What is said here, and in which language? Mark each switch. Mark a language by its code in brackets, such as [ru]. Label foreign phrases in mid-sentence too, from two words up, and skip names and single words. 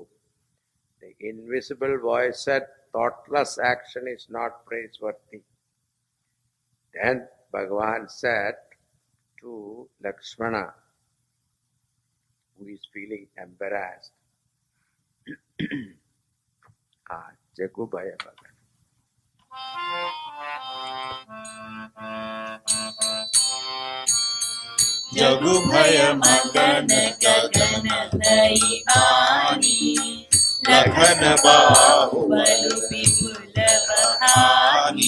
[en] The invisible voice said, thoughtless action is not praiseworthy. Then Bhagavan said to Lakshmana, who is feeling embarrassed, [awa] जगु भय भगत. जगु भय मगन गगन भई आनी, लखन बाहुबल विपुल बहानी,